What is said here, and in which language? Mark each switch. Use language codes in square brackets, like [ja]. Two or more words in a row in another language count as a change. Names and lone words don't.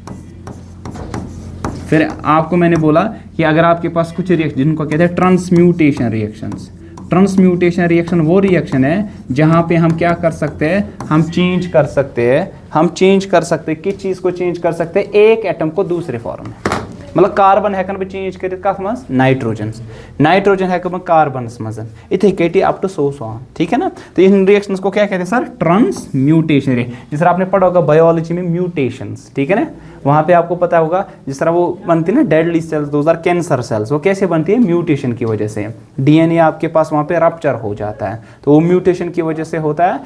[hi] फिर आपको मैंने बोला कि अगर आपके पास कुछ रिएक्शन, जिनको कहते हैं [en] transmutation reactions, transmutation reaction [hi] वो रिएक्शन है जहां पे हम क्या कर सकते हैं, हम चेंज कर सकते हैं, हम चेंज कर सकते हैं, किस चीज़ को चेंज कर सकते हैं, एक एटम को दूसरे फॉर्म में। [ks] मतलब कार्बन हेकन बह चेंज कर कथ मज, नाइट्रोजन, नाइट्रोजन हेकन बह कार्बनस मज, इथे कटी [en] up to so on, [hi] ठीक है ना। तो इन रिएक्शंस को क्या कहते हैं सर, [en] transmutation reaction. [hi] जिस तरह आपने पढ़ा होगा बायोलॉजी में म्यूटेशंस, ठीक है ना, वहाँ पे आपको पता होगा जिस तरह वो बनती है ना [en] deadly cells, those are cancer cells, [hi] वो कैसे बनती है, म्यूटेशन की वजह से। डीएनए आपके पास वहाँ पे रप्चर हो जाता है, तो वो म्यूटेशन की वजह से होता है।